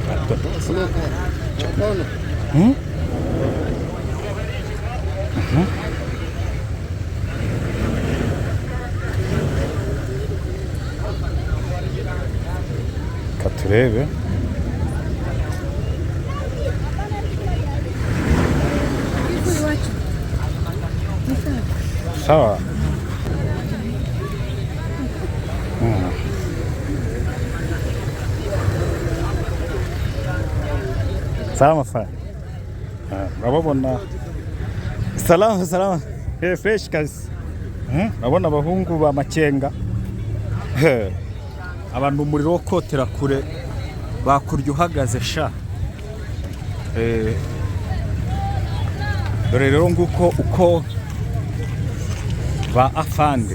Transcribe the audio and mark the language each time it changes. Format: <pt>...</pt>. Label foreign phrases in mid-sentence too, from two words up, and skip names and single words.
<rw>Katurebe.</rw> <sw>Sawa. Salama sana.</sw> <rw>Urababona salama fresh kazi. Urabona abahungu ba Makenga abantu umuriro wo kotera kure bakurya uhagaze sha. Dore rero nguko uko ba afande.</rw>